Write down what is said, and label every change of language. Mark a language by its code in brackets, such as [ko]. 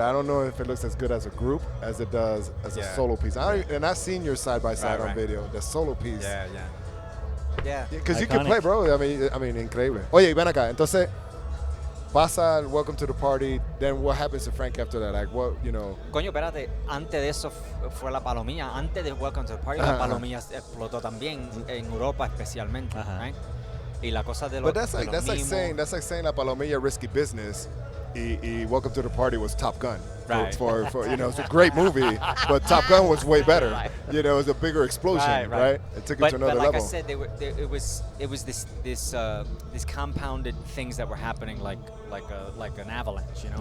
[en] I don't know if it looks as good as a group as it does as a solo piece. And I've seen your side-by-side on video, the solo piece. Yeah. Because you can play, bro. I mean, [es] increíble. Oye, ven acá. Entonces, pasa el [en] Welcome to the Party. Then what happens to Frank after that? Like, what, you know? [es] Coño, espérate. Antes de eso fue la palomilla. Antes de Welcome to the Party, la palomilla explotó también en Europa especialmente, right? Y la cosa de los [en] But that's like saying la palomilla risky business. Y Welcome to the Party was Top Gun. Right. For you know, it's a great movie, but Top Gun was way better. Right. You know, it was a bigger explosion, right? It took it to another but level. Like I said, it was this compounded things that were happening like an avalanche, you know.